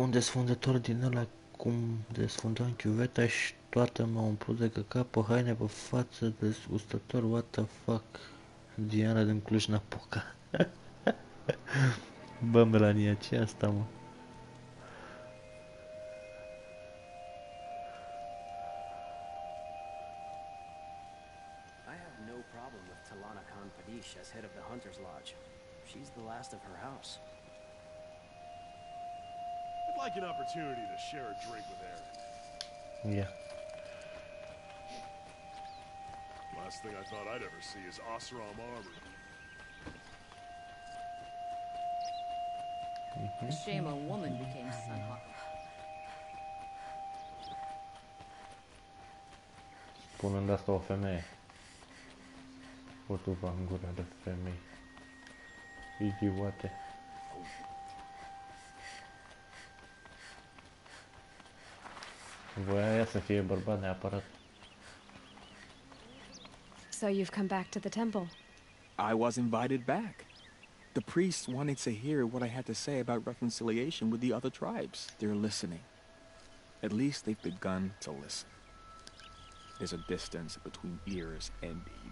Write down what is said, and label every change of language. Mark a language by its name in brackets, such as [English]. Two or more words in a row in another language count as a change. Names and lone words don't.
[Romanian] un desfundător din ăla cum desfundam chiuveta și toată m-a umplut de căcat pe haine pe față, dezgustător, [English] what the fuck. [Romanian] Diana din Cluj-Napoca. Bă, Melania, ce e asta, mă? [English] I have no problem with Talana Khan Padish as head of the Hunter's Lodge. She's the last of her house. I'd like an opportunity to share a drink with Aaron. Yeah. Last thing I thought I'd ever see is Osram armor. Shame a woman became Sunhawk. [Romanian] Spunând asta o femeie. O tu va în gura de femei. Idiote. Voia ea să fie bărbat neapărat. [English] So you've come back to the temple? I was invited back. The priests wanted to hear what I had to say about reconciliation with the other tribes. They're listening. At least they've begun to listen. There's a distance between ears and deed.